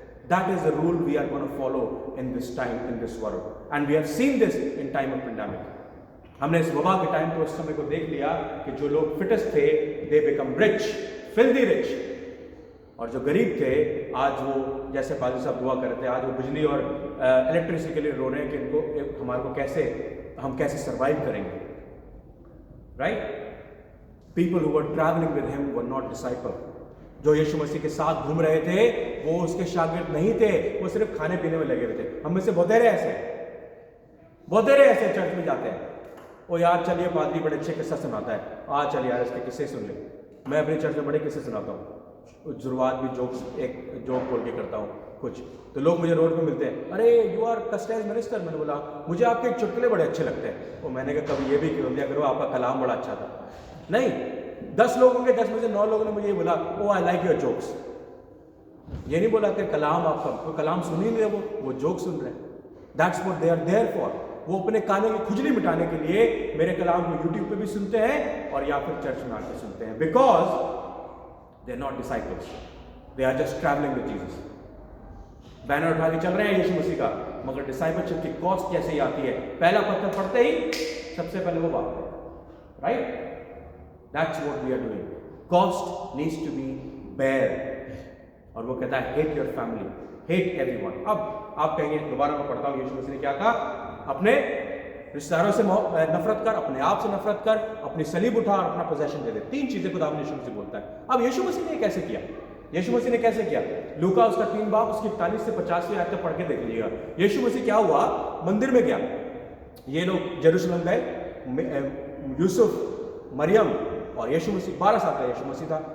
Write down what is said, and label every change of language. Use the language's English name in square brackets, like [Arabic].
[English] That is the rule we are going to follow in this time, in this world, and we have seen this in time of pandemic. [Hindi] हमने इस वबा के time पे उस समय को देख लिया कि जो लोग फिटेस्ट थे [English] they become rich, filthy rich, [Hindi] और जो गरीब थे आज वो, जैसे पाजी साहब दुआ कर रहे थे, आज वो बिजली और इलेक्ट्रिसिटी के लिए रो रहे हैं कि इनको हमारे को हम कैसे सर्वाइव करेंगे, right. [English] People who were traveling with him were not disciples. [Hindi] जो यीशु मसीह के साथ घूम रहे थे वो उसके शागिर्द नहीं थे, वो सिर्फ खाने पीने में लगे हुए थे। हम में से बहुत देरे ऐसे चर्च में जाते हैं, ओ यार चलिए पादरी बड़े अच्छे किस्सा सुनाता है, आज चल यार इसके किस्से सुन ले। मैं अपने चर्च में बड़े किस्से सुनाता हूँ, शुरुआत भी एक जोक बोल के करता हूँ कुछ, तो लोग मुझे रोड पे मिलते हैं, अरे [English] You are custard minister. [Hindi] मैंने बोला मुझे आपके चुटकुले बड़े अच्छे लगते हैं। वो मैंने कहा कभी ये भी कर दिया करो, आपका कलाम बड़ा अच्छा था। नहीं, 10 लोग होंगे, 10 में से 9 लोगों ने मुझे ये बोला, ओ [English] I like your jokes. [Hindi] ये नहीं बोला कि कलाम आपका, कोई कलाम सुन ही नहीं, वो जोक सुन रहे हैं। [English] That's what they are there for. [Hindi] वो अपने कानों की खुजली मिटाने के लिए मेरे कलाम को यूट्यूब पे भी सुनते हैं और या फिर चर्च में आकर सुनते हैं, [English] Because they are not disciples, they are just travelling with Jesus. [Hindi] Banner उठा के चल रहे हैं यीशु मसीह का, मगर डिसाइपलशिप की कॉस्ट कैसे ही आती है। पहला पत्थर पड़ते ही सबसे पहले वो बात है, right. [English] That's what we are doing. Cost needs to be bare. [Hindi] और वो कहता है [English] hate your family, hate everyone. [Hindi] अब आप कहेंगे, दोबारा मैं पढ़ता हूँ, यीशु मसीह ने क्या कहा, अपने रिश्तेदारों से नफरत कर, अपने आप से नफरत कर, अपनी सलीब उठा और अपना पोजेशन दे दे। 3 चीजें खुदा यीशु मसीह बोलता है। अब यीशु मसीह ने कैसे किया? यीशु मसीह ने कैसे किया? लूका उसका 3 बाब उसकी 41 से 50 आयतें पढ़ के देख लीजिएगा। यीशु मसीह क्या हुआ, मंदिर में गया, ये लोग यरूशलेम गए, यूसुफ, मरियम और यीशु मसीह, 12 साल का यीशु मसीह था।